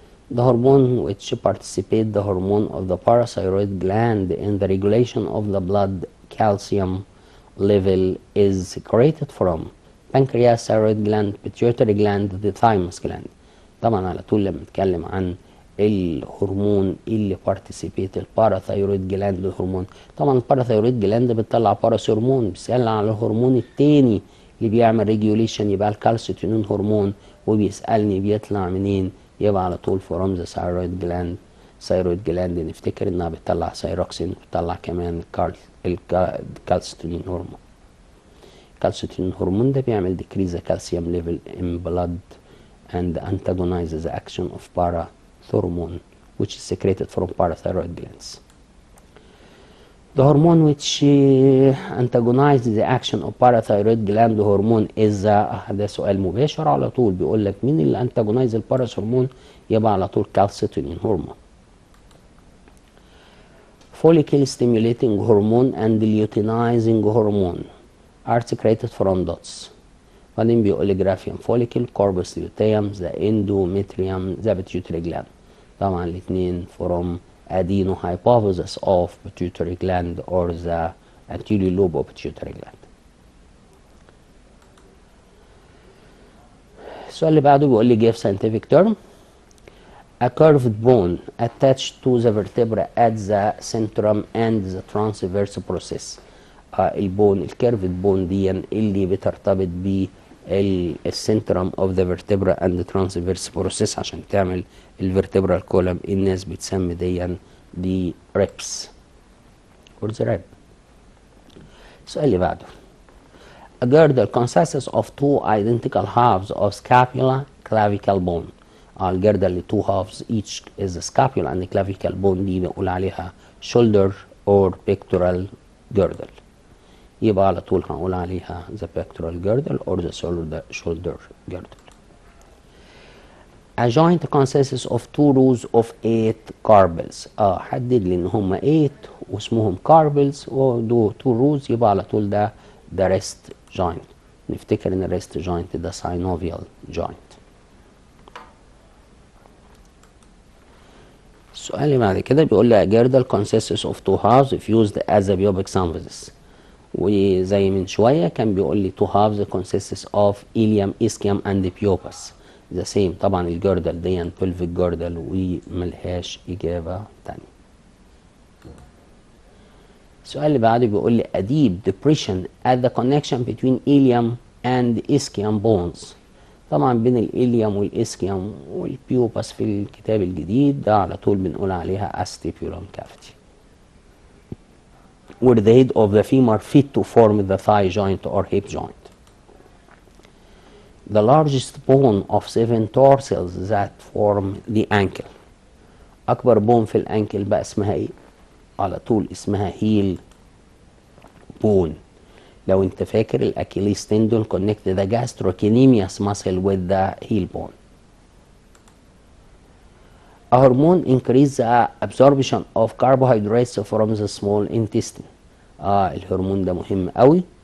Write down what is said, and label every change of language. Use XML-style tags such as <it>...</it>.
<en>The hormone which participate the hormone of the parathyroid gland in the regulation of the blood calcium level is secreted from pancreas, thyroid gland, pituitary gland, the thymus gland.</en> <ar>طبعا على طول لما نتكلم عن الهرمون اللي participate الباراثايرويد جلاند الهرمون، طبعا الباراثايرويد جلاند بتطلع باراثيرمون، بيسألنا على الهرمون التاني اللي بيعمل ريجوليشن يبقى الكالسيتونين هرمون، وبيسألني بيطلع منين، يبقى على طول فروم ذا ثايرويد جلاند. ثايرويد جلاند نفتكر انها بتطلع ثايروكسين وبتطلع كمان الكالسيتونين هرمون. الكالسيتونين هرمون ده بيعمل</ar> <en>decrease the calcium level in blood and antagonizes the action of parathormone which is secreted from parathyroid glands. The hormone which antagonizes the action of parathyroid gland hormone is</en> <ar>ده سؤال مباشر على طول بيقول لك مين اللي antagonize الباراث هرمون، يبقى على طول calcitonin هرمون.</ar> <en>Follicle stimulating hormone and luteinizing hormone are secreted from dots.</en> <ar>بعدين بيقول لي</ar> <en>Graafian follicle corpus luteum the endometrium the pituitary gland.</en> <ar>طبعا الاثنين</ar> <en>from adenohypophysis of pituitary gland or the anterior lobe of pituitary gland.</en> <ar>السؤال اللي بعده بيقول لي</ar> <en>give scientific term a curved bone attached to the vertebra at the centrum and the transverse process.</en> <ar>البون الكيرفد بون دي اللي بترتبط بالسنترم</ar> <en>of the vertebra and transverse process</en> <ar>عشان تعمل الفيرتبرال كولم، الناس بتسمي دي ريبس اور ذا ريب. السؤال اللي بعده</ar> <en>a girdle consists of two identical halves of scapula clavicle bone.</en> <ar>الجردل اللي</ar> <en>two halves each is the scapula and clavicle bone</en> <ar>دي بنقول عليها</ar> <en>shoulder or pectoral girdle،</en> <ar>يبقى على طول هنقول عليها</ar> <en>the pectoral girdle or the shoulder girdle. A joint consists of two rows of 8 carpels.</en> <ar>حدد لي ان هم 8 واسمهم carpels ودول 2 rows، يبقى على طول ده rest joint. نفتكر ان الريست joint ده synovial joint. السؤال اللي بعد كده بيقول لي</ar> <en>a girdle consists of two halves if used as a pubic symphysis.</en> <ar>وزي من شوية كان بيقول لي</ar> <en>two halves consists of ilium, ischium and pubis. the same.</en> <ar>طبعا الجردل دي pelvic girdle وملهاش إجابة تانية. السؤال اللي بعده بيقول لي</ar> <en>a deep depression at the connection between ilium and ischium bones.</en> <ar>طبعا بين الإليوم والإسكيوم والبيوبس في الكتاب الجديد ده على طول بنقول عليها acstipular cavity.</ar> <en>where the head of the femur fit to form the thigh joint or hip joint. The largest bone of 7 tarsals that form the ankle.</en> <ar>أكبر بون في الأنكل بقى اسمها إيه؟ على طول اسمها heel bone. لو أنت فاكر</ar> <en>الأكيليس tendon connect the gastrocnemius muscle with the heel bone. A hormone increase the absorption of carbohydrates from the small intestine.</en> <ar>الهرمون ده مهم قوي.</ar>